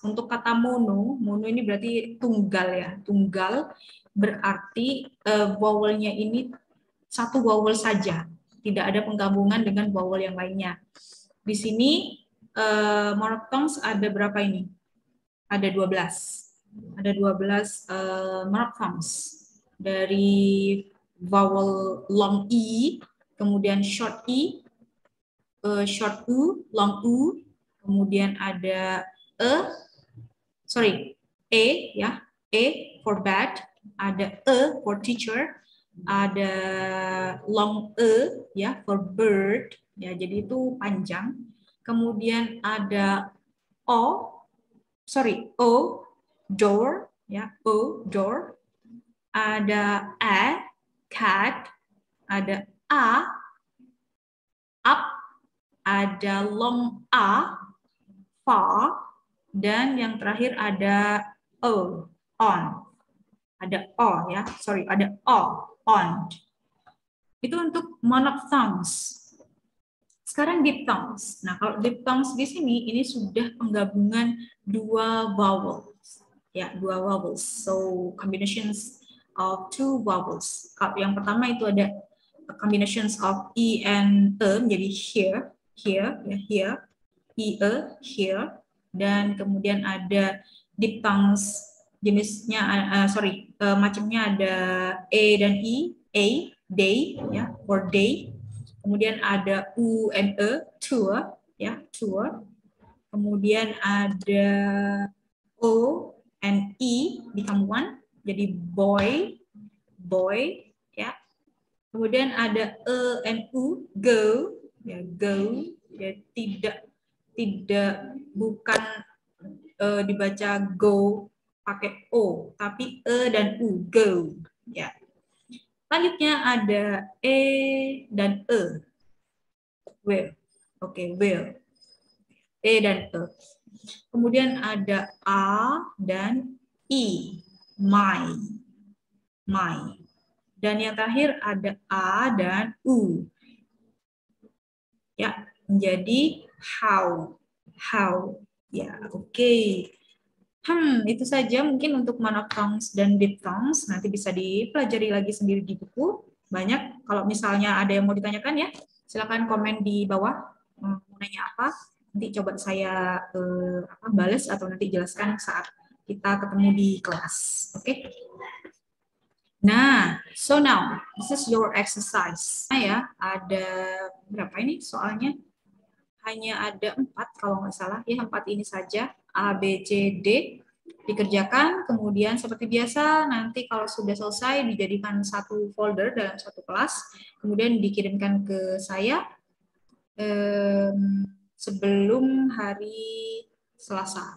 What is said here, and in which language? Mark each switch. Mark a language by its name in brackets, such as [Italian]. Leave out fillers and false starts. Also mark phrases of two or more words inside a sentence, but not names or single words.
[Indonesian] Untuk kata mono ini berarti tunggal ya, tunggal berarti vowelnya ini satu vowel saja, tidak ada penggabungan dengan vowel yang lainnya. Di sini monophthongs ada berapa ini? Ada 12. Ada 12 monophthongs dari [English] vowel long i, [Indonesian] kemudian [English] short i, short u, long u, [Indonesian] kemudian ada e ya, [English] e for bad, [Indonesian] ada [English] e for teacher, [Indonesian] ada [English] long e [Indonesian] ya [English] for bird [Indonesian] ya, jadi itu panjang. Kemudian ada o door ya, o door, ada [English] a cat, [Indonesian] ada [English] a up, [Indonesian] ada [English] long a far, [Indonesian] dan yang terakhir ada o on, ada o ya, ada o on. Itu untuk monophthongs. Sekarang diphthongs. Nah, kalau diphthongs di sini ini sudah penggabungan dua vowels. Ya, dua vowels. [English] So, combinations of two vowels. [Indonesian] Yang pertama itu ada [English] combinations of e and e [Indonesian] menjadi here, ya, here, e, here, dan kemudian ada diphthongs jenisnya macamnya ada a dan i, a, day ya, or day. Kemudian ada [English] u and e, [Indonesian] tour ya, tour. Kemudian ada [English] o and e become one, [Indonesian] jadi boy, boy ya. Kemudian ada [English] e and u, [Indonesian] go ya, go ya, bukan dibaca go pakai o, tapi e dan u, go ya. Selanjutnya ada e dan e, will. Oke, will. E dan e. Kemudian ada a dan i, my, my. Dan yang terakhir ada a dan u. Ya, menjadi how, how. Ya, oke. Itu saja mungkin untuk monophthongs dan diphthongs. Nanti bisa dipelajari lagi sendiri di buku. Banyak. Kalau misalnya ada yang mau ditanyakan ya, silakan komen di bawah. Mau nanya apa? Nanti coba saya balas atau nanti jelaskan saat kita ketemu di kelas. Oke? Nah, [English] so now this is your exercise. [Indonesian] Nah ya, ada berapa ini soalnya? Hanya ada 4 kalau nggak salah. Ya, 4 ini saja. A, B, C, D dikerjakan. Kemudian seperti biasa, nanti kalau sudah selesai dijadikan satu folder dalam satu kelas. Kemudian dikirimkan ke saya sebelum hari Selasa.